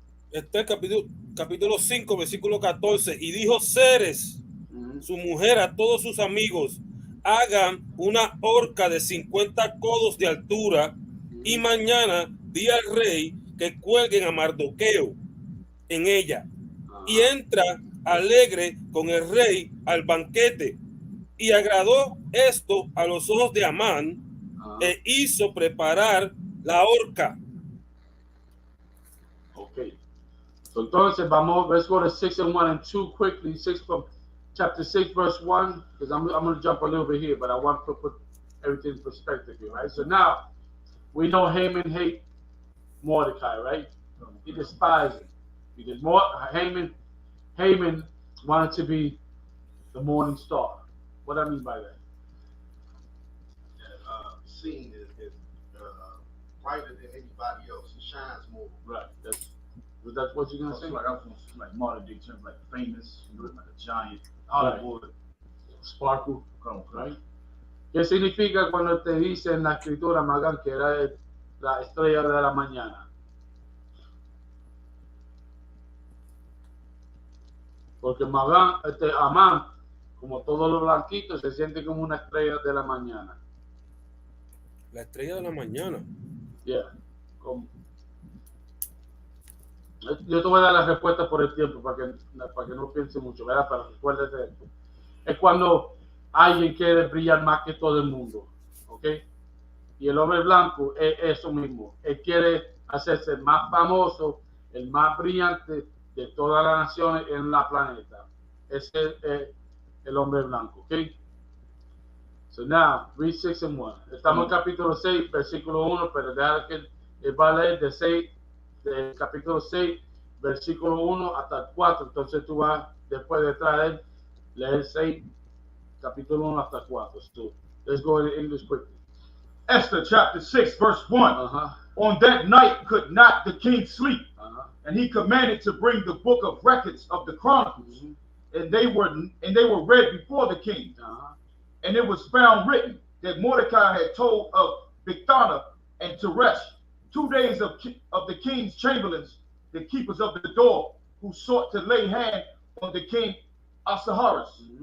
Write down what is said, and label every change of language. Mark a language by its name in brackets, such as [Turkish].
[Spanish] Este capítulo 5, versículo 14. Y dijo Ceres, su mujer, a todos sus amigos, hagan una horca de 50 codos de altura y mañana di al rey que cuelguen a Mardoqueo en ella. Y entra alegre con el rey al banquete. Y agradó esto a los ojos de Amán e hizo preparar la horca. [English] Okay. So [Spanish] entonces vamos, [English] let's go to 6 and 1 and 2 quickly. 6 from chapter 6 verse 1, because I'm going to jump a little bit here, but I want to put everything in perspective here, right? So now we know Haman hate Mordecai, right? He despised him. Because Haman wanted to be the morning star. What do I mean by that? Seen is brighter than anybody else. He shines more. Right. That's what you're gonna say. Like modern day terms, like famous, you know, like a giant, Hollywood, sparkle, right? [Spanish] ¿Qué significa cuando te dice en la escritura, Magán, que era la estrella de la mañana? Porque Magán, Amán, como todos los blanquitos, se siente como una estrella de la mañana. La estrella de la mañana. [English] Yeah. [Spanish] Yo te voy a dar la respuesta por el tiempo para que no piense mucho, ¿verdad? Para que recuerdes de esto. Es cuando alguien quiere brillar más que todo el mundo, ¿ok? Y el hombre blanco es eso mismo. Él quiere hacerse el más famoso, el más brillante de todas las naciones en la planeta. Ese es el hombre blanco, ¿ok? [English] So now, read 6 and 1. [Spanish] Estamos en capítulo 6, versículo 1, pero deja que él va a leer del capítulo 6, versículo 1 hasta el 4. Entonces tú vas, después de traer, leer 6, capítulo 1 hasta 4. [English] So, let's go in English quickly. Esther chapter 6, verse 1. On that night could not the king sleep, and he commanded to bring the book of records of the Chronicles, and they were read before the king. And it was found written that Mordecai had told of Bigthana and Teresh, 2 days of the king's chamberlains, the keepers of the door, who sought to lay hand on the king Ahasuerus.